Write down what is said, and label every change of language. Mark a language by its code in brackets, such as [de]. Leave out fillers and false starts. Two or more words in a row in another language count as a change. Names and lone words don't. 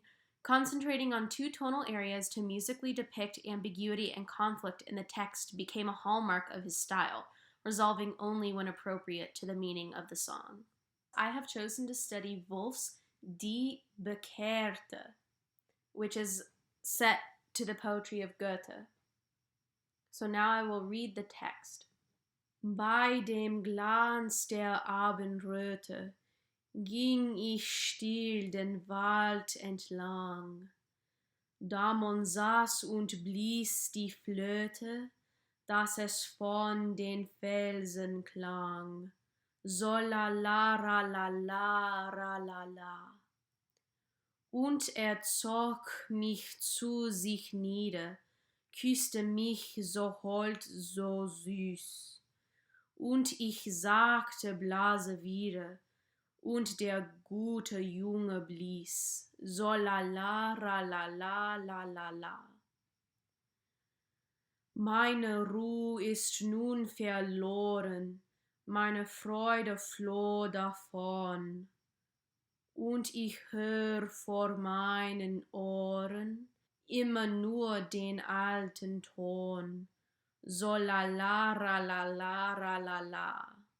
[en] Concentrating on two tonal areas to musically depict ambiguity and conflict in the text became a hallmark of his style, resolving only when appropriate to the meaning of the song. I have chosen to study Wolf's Die Bekehrte, which is set to the poetry of Goethe. So now I will read the text. [de] Bei dem Glanz der Abendröte ging ich still den Wald entlang. Da man saß und blies die Flöte, dass es von den Felsen klang. So la la ra la la ra la la. Und zog mich zu sich nieder, küsste mich so hold, so süß. Und ich sagte Blase wieder, und der gute Junge blies, so la la ra la la la la la. Meine Ruhe ist nun verloren, meine Freude floh davon, und ich hör vor meinen Ohren immer nur den alten Ton, so la la ra la la ra la la.